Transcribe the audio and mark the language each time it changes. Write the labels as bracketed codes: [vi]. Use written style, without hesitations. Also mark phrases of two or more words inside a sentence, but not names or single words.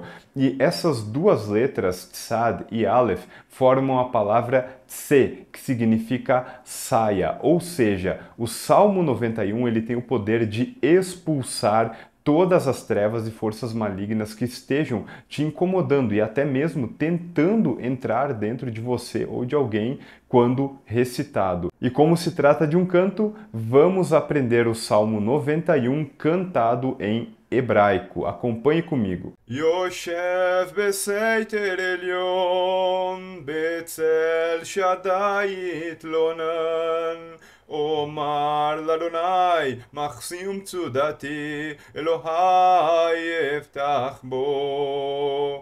[pt] E essas duas letras, Tsad e Aleph, formam a palavra Tse, que significa saia, ou seja, o Salmo 91 ele tem o poder de expulsar todas as trevas e forças malignas que estejam te incomodando e até mesmo tentando entrar dentro de você ou de alguém quando recitado. E como se trata de um canto, vamos aprender o Salmo 91 cantado em hebraico. Acompanhe comigo. [he] יושב בסתר עליון, בצל שדי יתלונן. אומר לאדוני, מחסי ומצודתי, אלוהי אפתח בו.